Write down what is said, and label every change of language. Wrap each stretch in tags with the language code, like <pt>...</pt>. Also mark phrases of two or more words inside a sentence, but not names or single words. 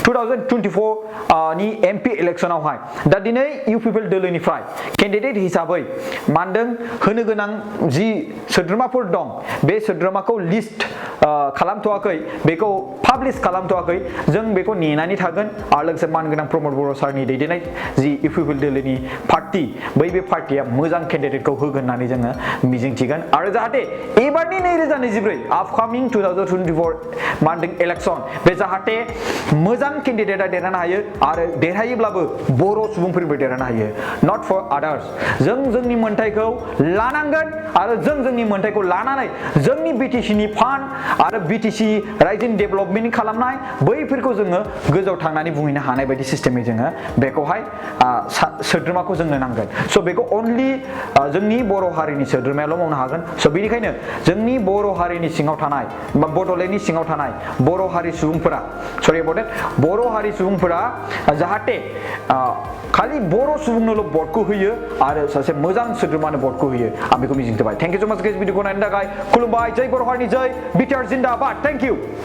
<brx>2024 नि MP इलेक्सनावहाय दा दिनै UPPL दोलोनिफ्राय केन्डिडेट हिसाबै मानदों होनो गोनां जि सोद्रोमाफोर दं बे सोद्रोमाखौ लिस्ट खालामथ'वाखै बेखौ पाब्लिश खालामथ'वाखै जों बेखौ नेनानै थागोन आरो लोगोसे मानगोनां प्रमद बर' सारनि दैदेननाय जि UPPL दोलोनि पार्टी बै बे पार्टीया मोजां केन्डिडेटखौ होगोन होननानै जोङो मिजिंथिगोन आरो जाहाथे एबारनि 2024 आपकामिं 2024 मानदों इलेक्सन बे जाहाथे मोजां केन्डिडेटआ देरहानो हायो आरो देरहायोब्लाबो बर' सुबुंफोरबो देरहानो हायो</brx> <en>not for others</en> <brx>जों जोंनि मोनथायखौ लानांगोन आरो जों जोंनि मोनथायखौ लानानै जोंनि BTCनि फान्ड आरो BTC रायजोनि डेभेलपमेन्ट खालामनाय बैफोरखौ जोङो गोजौआव थांनानै बुंहैनो हानाय बायदि सिस्टेमै जोङो बेखौहाय सोद्रोमाखौ जोंनो नांगोन स' बेखौ अनलि जोंनि बर' हारिनि सोद्रोमा सोद्रोमायाल' मावनो हागोन स' बेनिखायनो जोंनि बर' हारिनि सिङाव थानाय बा बड'लेण्डनि सिङाव थानाय बर' हारि सुबुंफोरा</brx> <en>sorry about that</en> <brx>बर' हारि सुबुंफोरा जाहाथे खालि बर' सुबुंनोल' भटखौ होयो आरो सासे मोजां सोद्रोमानो भटखौ होयो आं बेखौ मिजिंथिबाय</brx> <en>thank you so much guys</en> <brx>भिडिअखौ नायनो थाखाय खुलुमबाय जय बर' हारिनि जय बिटिआर जिन्दाबाद</brx> <en>thank you</en>